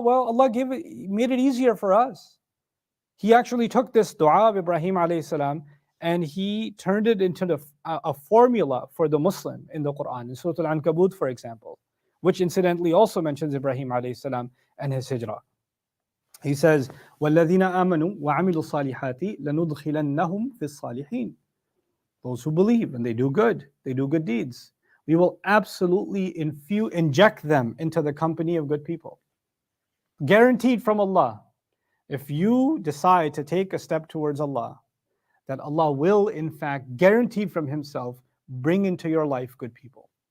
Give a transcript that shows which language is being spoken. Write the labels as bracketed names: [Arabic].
[English] Well, Allah made it easier for us. He actually took this dua of Ibrahim alayhi salam and he turned it into a formula for the Muslim in the Qur'an, in Surah Al-Ankabut, for example, which incidentally also mentions Ibrahim alayhi salam and his hijrah. He says, [Arabic] وَالَّذِينَ آمَنُوا وَعَمِلُوا الصَّالِحَاتِ لَنُدْخِلَنَّهُمْ فِي الصَّالِحِينَ. [English] Those who believe and they do good deeds, we will absolutely inject them into the company of good people. Guaranteed from Allah. If you decide to take a step towards Allah, that Allah will, in fact, guaranteed from Himself, bring into your life good people.